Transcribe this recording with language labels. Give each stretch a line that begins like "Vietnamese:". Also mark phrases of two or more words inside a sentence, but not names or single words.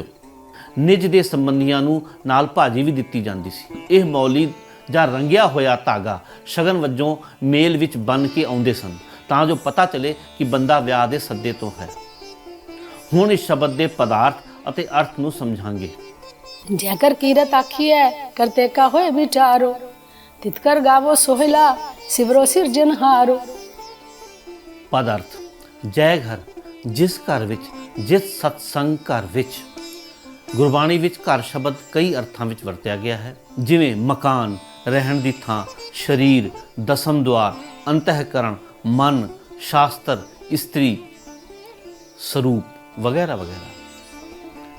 Punjabi: ਨਿੱਜ ਦੇ ਸੰਬੰਧੀਆਂ ਨੂੰ ਨਾਲ ਭਾਜੀ ਵੀ ਦਿੱਤੀ ਜਾਂਦੀ ਸੀ। ਇਹ ਮੌਲੀ ਜਾਂ ਰੰਗਿਆ ਹੋਇਆ ਧਾਗਾ ਸ਼ਗਨ ਵਜੋਂ ਮੇਲ ਵਿੱਚ ਬੰਨ੍ਹ ਕੇ ਆਉਂਦੇ ਸਨ ਤਾਂ ਜੋ ਪਤਾ ਚੱਲੇ ਕਿ ਬੰਦਾ ਵਿਆਹ ਦੇ ਸੱਦੇ ਤੋਂ ਹੈ। ਹੁਣ ਇਸ ਸ਼ਬਦ ਦੇ ਪਦਾਰਥ ਅਤੇ ਅਰਥ ਨੂੰ ਸਮਝਾਂਗੇ। ਜਯਕਰ ਕੀਰਤ ਆਖੀ ਹੈ ਕਰਤੇ ਕਾ ਹੋਏ ਵਿਚਾਰੋ, ਤਿਤਕਰ ਗਾਵੋ ਸੋਹਲਾ ਸਿਵਰੋ ਸਿਰਜਨਹਾਰੋ। ਪਦ ਅਰਥ ਜੈ ਘਰ, ਜਿਸ ਘਰ ਵਿੱਚ, ਜਿਸ ਸਤਸੰਗ ਘਰ ਵਿੱਚ। ਗੁਰਬਾਣੀ ਵਿੱਚ ਘਰ ਸ਼ਬਦ ਕਈ ਅਰਥਾਂ ਵਿੱਚ ਵਰਤਿਆ ਗਿਆ ਹੈ, ਜਿਵੇਂ ਮਕਾਨ, ਰਹਿਣ ਦੀ ਥਾਂ, ਸਰੀਰ, ਦਸਮ ਦੁਆਰ, ਅੰਤਹਿਕਰਨ, ਮਨ, ਸ਼ਾਸਤਰ, ਇਸਤਰੀ, ਸਰੂਪ ਵਗੈਰਾ ਵਗੈਰਾ।